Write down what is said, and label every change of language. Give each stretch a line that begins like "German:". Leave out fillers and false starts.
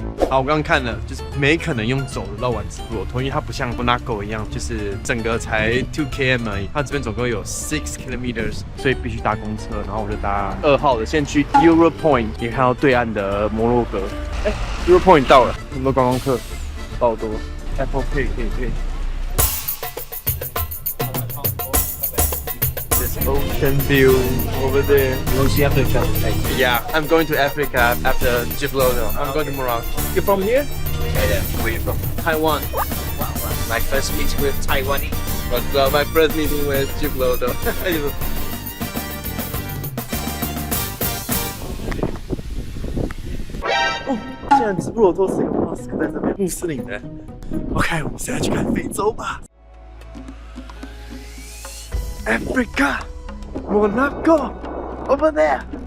Chinese: 好，我刚刚看了，就是没可能用走的绕完直布罗陀，因为它不像 Monaco 一样，就是整个才2 km 而已。它这边总共有6 kilometers， 所以必须搭公车。然后我就搭2号的，先去 Euro Point， 也看到对岸的摩洛哥。 Euro Point 到了，很多观光客，爆多。 Apple Pay 可以配。
English: Ocean view over there. Go see Africa. Yeah, I'm going to Africa after Djibouti. I'm going to Morocco. You're from here? Yeah. Where are you from? Taiwan. Wow. My first meeting with Taiwanese. But my first meeting with Djibouti.
Chinese: 哦，竟然直布罗陀是一个 mosque 在这边，穆斯林的。OK， 我们现在去看非洲吧。
English: Africa, Monaco, over there.